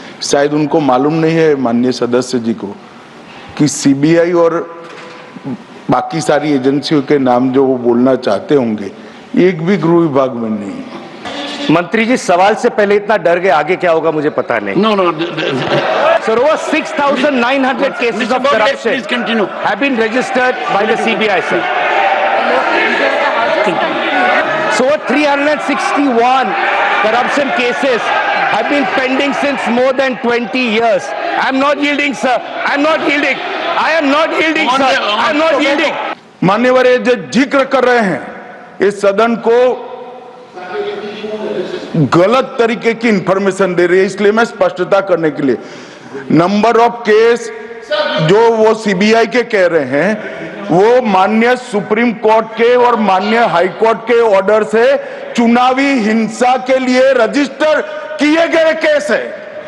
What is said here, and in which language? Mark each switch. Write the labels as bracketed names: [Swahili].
[Hindi] शायद उनको मालूम नहीं है माननीय सदस्य जी को कि सीबीआई और बाकी सारी एजेंसियों के नाम जो वो बोलना चाहते होंगे एक भी गृह विभाग में नहीं। मंत्री जी, सवाल से पहले इतना डर गए, आगे क्या होगा मुझे पता नहीं। [English] No. Sir, over 6,900 cases of corruption Please continue. have been registered by the CBI, sir. So over 361 corruption cases have been pending since more than 20 years. I'm not yielding, sir. I'm not yielding. I am not yielding, sir. I'm not yielding. [Hindi] मान्यवर, ये जो जिक्र कर रहे हैं इस सदन को गलत तरीके की इंफॉर्मेशन दे रही है, इसलिए मैं स्पष्टता करने के लिए नंबर ऑफ केस जो वो सीबीआई के कह रहे हैं वो माननीय सुप्रीम कोर्ट के और माननीय हाई कोर्ट के ऑर्डर से चुनावी हिंसा के लिए रजिस्टर किए गए केस है।